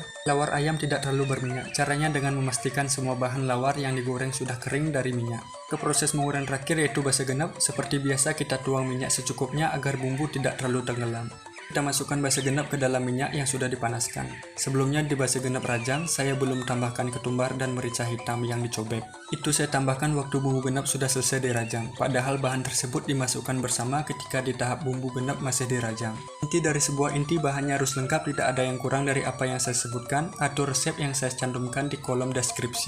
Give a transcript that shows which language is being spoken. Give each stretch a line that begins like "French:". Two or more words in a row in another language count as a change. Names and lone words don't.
Indonesian: Lawar ayam tidak terlalu berminyak. Caranya dengan memastikan semua bahan lawar yang digoreng sudah kering dari minyak. Ke proses menggoreng terakhir yaitu
Balinese: basa genep.
Indonesian: Seperti biasa kita tuang minyak secukupnya agar bumbu tidak terlalu tenggelam. Kita masukkan
Balinese: basa genep
Indonesian: ke dalam minyak yang sudah dipanaskan. Sebelumnya di
Balinese: basa genep
Indonesian: rajang, saya belum tambahkan ketumbar dan merica hitam yang dicobek. Itu saya tambahkan waktu bumbu genep sudah selesai dirajang. Padahal bahan tersebut dimasukkan bersama ketika di tahap bumbu genep masih dirajang. Inti dari sebuah inti bahannya harus lengkap, tidak ada yang kurang dari apa yang saya sebutkan atau resep yang saya cantumkan di kolom deskripsi.